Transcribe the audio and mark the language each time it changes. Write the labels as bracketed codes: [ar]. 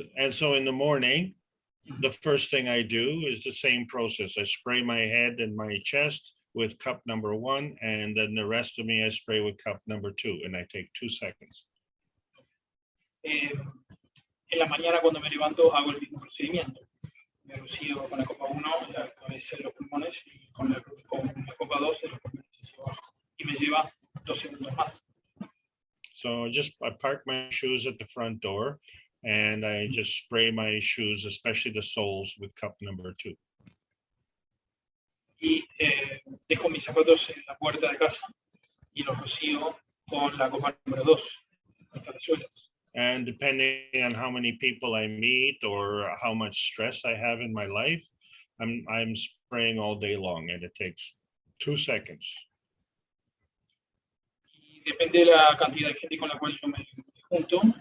[en] So in the morning, the first thing I do is the same process. I spray my head and my chest with cup number 1, and then the rest of me I spray with cup number 2, and I take 2 seconds. [es] En la mañana cuando me levanto hago el mismo procedimiento. Me rocío con la copa 1 la cabeza de los pulmones y con la copa 2 de los pulmones hacia abajo. Y me lleva 2 segundos más. [en] So I park my shoes at the front door, and I just spray my shoes, especially the soles, with cup number 2. [es] Y dejo mis zapatos en la puerta de casa y los rocío con la copa número 2 hasta las suelas. [en] And depending on how many people I meet or how much stress I have in my life, I'm spraying all day long, and it takes 2 seconds. [es] Y depende de la cantidad de gente con la cual yo me junto.